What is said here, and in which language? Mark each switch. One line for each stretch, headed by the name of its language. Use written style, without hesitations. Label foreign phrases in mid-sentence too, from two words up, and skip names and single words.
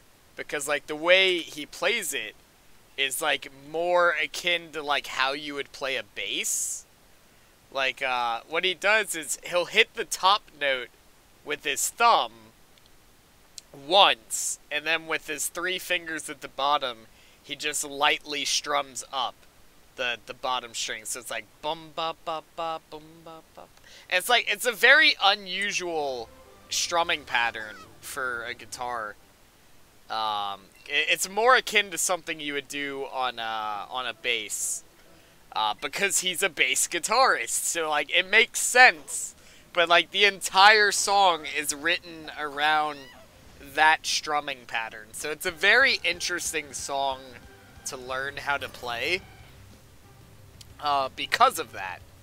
English: Because, like, the way he plays it is, like, more akin to, like, how you would play a bass. Like, what he does is he'll hit the top note with his thumb once, and then with his 3 fingers at the bottom, he just lightly strums up the bottom string. So it's like bum ba ba ba bum ba ba. And it's like, it's a very unusual strumming pattern for a guitar. It's more akin to something you would do on a bass. Because he's a bass guitarist, so, like, it makes sense, but, like, the entire song is written around that strumming pattern, so it's a very interesting song to learn how to play, because of that.